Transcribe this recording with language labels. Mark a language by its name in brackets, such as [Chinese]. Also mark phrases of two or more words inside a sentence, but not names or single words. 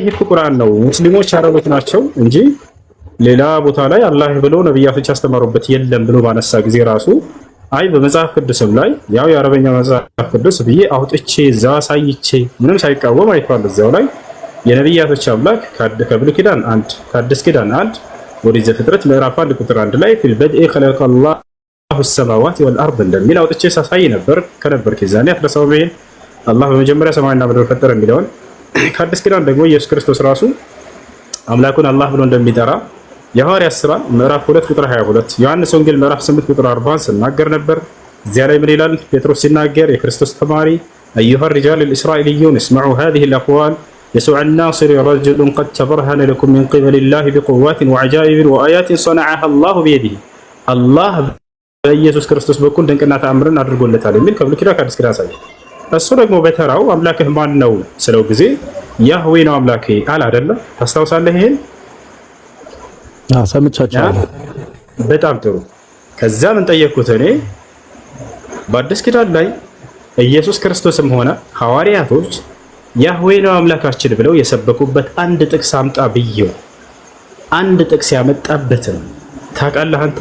[Amharic] ቁርአን ነው። ሙስሊሞች ያረቡት ናቸው እንጂ ሌላ ቦታ ላይ አላህ ብሎ ነብያቶች ያስተማሩበት የለም ብሎ ባነሳ ጊዜ ራሱ በመጽሐፍ ቅዱስም ላይ ያው የአረበኛ መጽሐፍ ቅዱስ ብዬ አውጥቼ እዛ ሳይቼ ምንም ሳይቃወም አይቷል። እዛው ላይ የነብያቶች አምላክ ከብሉይ ኪዳን 1 ከአዲስ ኪዳን 1 ወደ ዘፍጥረት ምዕራፍ 1 ቁጥር 1 ላይ [Arabic] في البدء خلق الله السماوات والارض [Amharic] እንደሚል አውጥቼ ሳሳይ ነበር። ከነበርክ ዛኔ አትረሳውም። ይሄን አላህ በመጀመሪያ ሰማይና ምድር ፈጠረ የሚለውን ከአዲስ ኪዳን ደግሞ ኢየሱስ ክርስቶስ ራሱ አምላኩን አላህ ብሎ እንደሚጠራ የሐዋርያት ሥራ ምዕራፍ 2 ቁጥር 22 ዮሐንስ ወንጌል ምዕራፍ 8 ቁጥር 40 ሲናገር ነበር። እዚያ ላይ ምን ይላል? ጴጥሮስ ሲናገር የክርስቶስ ተማሪ [Arabic] أيها الرجال الإسرائيليون اسمعوا هذه الأقوال يسوع الناصري رجل قد تبرهن لكم من قبل الله بقوات وعجائب وآيات صنعها الله بيده [Amharic] الله በኢየሱስ ክርስቶስ በኩል ድንቅና ተአምርን አድርጎለታል የሚል ከብሉይ ኪዳን ከአዲስ ኪዳን ሳይ እሱ ደግሞ በተራው አምላክህ ማን ነው ስለው ጊዜ ያህዌ ነው አምላኬ አለ አይደለ? ታስታውሳለህ? ይሄን ሰምቻለሁ። በጣም ጥሩ። ከዛ ምን ጠየቅኩት እኔ በአዲስ ኪዳን ላይ ኢየሱስ ክርስቶስም ሆነ ሐዋርያቶች ያህዌ ነው አምላካችን ብለው የሰበኩበት አንድ ጥቅስ አምጣ ብዬው አንድ ጥቅስ ያመጣበትን ታውቃለህ አንተ?